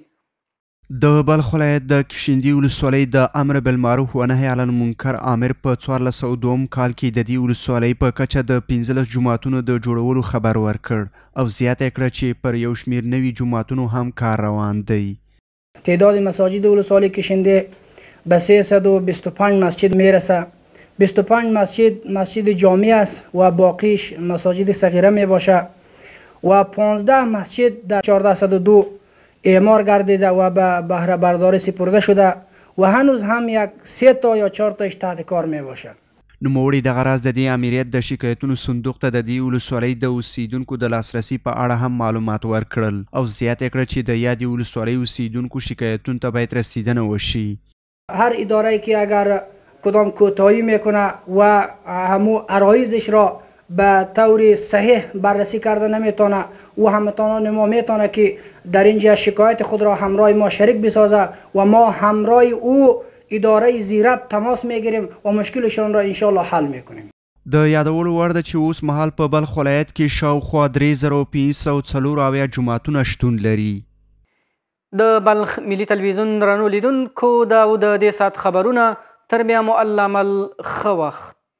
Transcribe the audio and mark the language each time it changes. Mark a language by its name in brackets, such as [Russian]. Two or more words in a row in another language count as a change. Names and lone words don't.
[Pashto] د بلخ ولایت د کشندي ولسوالۍ د امر بالمعروف و نهي عن المنکر امر په 1402 کال کې د دې ولسوالۍ په کچه د 15 جوماتونو د جوړولو خبر ورکړ او زیاته کړه چې پر یو شمېر نوي جوماتونو هم کار روان دی. [Persian] تعداد مساجد ولسوالی کشنده به 325 مسجد میرسه. 25 مسجد جامع است و باقیش مساجد صغیره می باشه و 15 مسجد در 1402 اعمار گردیده و به بهره برداری سپرده شده و هنوز هم یک 3 تا یا 4 تاش تحت کار می باشه. [Pashto] نوموړي دغه راز د دې امریت د شکایتونو صندوق ته د دې ولسوالۍ د اوسیدونکو د لاسرسي په اړه هم معلومات ورکړل او زیاته کړه چې د یادې ولسوالۍ اوسیدونکو شکایتونو ته باید رسیدنه وشي. [Persian] هر اداره که اگر کدام کوتاهی میکنه و همو عرایضش را به طور صحیح بررسی کرده نمیتونه و هموطنان ما میتونه که در اینجا شکایت خود را همراه ما شریک بسازه و ما همراه او اداره زیرب تماس میگیریم و مشکلشون را انشالله حل میکنیم. [Pashto] د یادولو وړ ده چې اوس مهال په بلخ ولایت کې شاوخوا 3540 جوماتونه شتون لري. د بلخ ملي تلویزیون درنو لیدونکو دا و د دې ساعت خبرونه تر بیا مو الله مل ښه وخت.